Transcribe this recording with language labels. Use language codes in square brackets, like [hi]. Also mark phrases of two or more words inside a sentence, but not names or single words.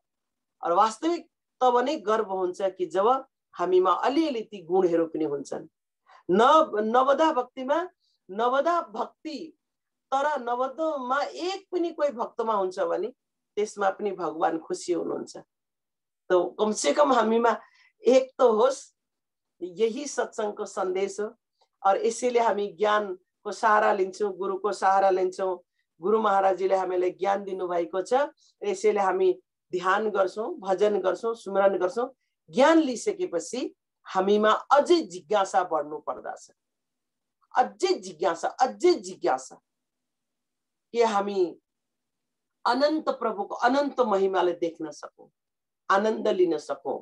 [ne] र वास्तविक तब नै गर्व हुन्छ कि जब हामीमा अलिअलि ती गुणहरू पनि हुन्छन्। नवदा भक्तिमा नवदा भक्ति, तर नवदामा एक पनि कोही भक्तमा हुन्छ भने त्यसमा पनि भगवान खुसी हुनुहुन्छ। [hi] तो कम से कम [ne] हामीमा एक तो होस्, यही सत्संगको सन्देश हो। और यसैले हामी ज्ञानको सहारा लिन्छौँ, गुरुको सहारा लिन्छौँ। गुरु महाराजजीले हामीलाई ज्ञान दिनुभएको छ, यसैले हामी ध्यान गर्छौँ, भजन गर्छौँ, सुमरण गर्छौँ। ज्ञान लिइसकेपछि हामीमा अझै जिज्ञासा बढ्नु पर्दछ, अझै जिज्ञासा कि हामी अनन्त प्रभुको अनन्त महिमाले देख्न सकौं, आनन्द लिन सकौं।